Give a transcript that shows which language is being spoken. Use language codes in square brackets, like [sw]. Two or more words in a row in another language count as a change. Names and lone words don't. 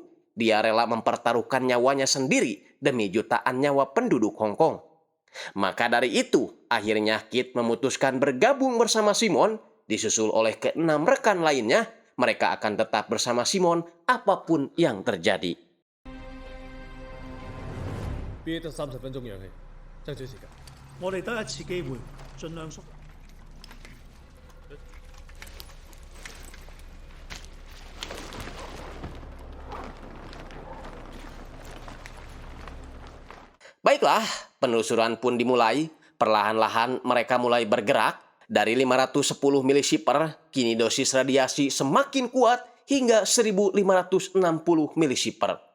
[id] Dia rela mempertaruhkan nyawanya sendiri demi jutaan nyawa penduduk Hong Kong. Maka dari itu, akhirnya Kit memutuskan bergabung bersama Simon, disusul oleh ke-6 rekan lainnya. Mereka akan tetap bersama Simon apapun yang terjadi. [yue] 憋得30分鐘氧氣，爭取時間。我哋得一次機會，盡量縮。 [id] Baiklah, penelusuran pun dimulai. Perlahan-lahan mereka mulai bergerak. Dari 510 milisievert, kini dosis radiasi semakin kuat hingga 1560 milisievert.